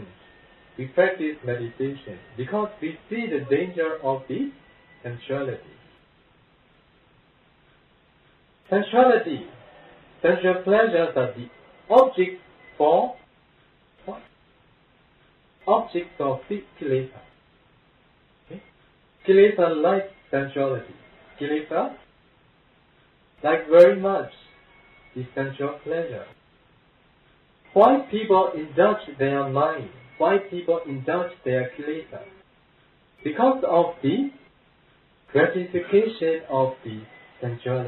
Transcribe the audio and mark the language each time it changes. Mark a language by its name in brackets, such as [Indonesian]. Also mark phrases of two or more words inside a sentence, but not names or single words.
[English] We practice meditation because we see the danger of the sensuality. Sensuality, sensual pleasures are the object for what? Objects of the kilesa. Okay? Kilesa like sensuality. Kilesa like very much the sensual pleasure. Why people indulge their mind? Why people indulge their kilesa? Because of the gratification of the sensuality.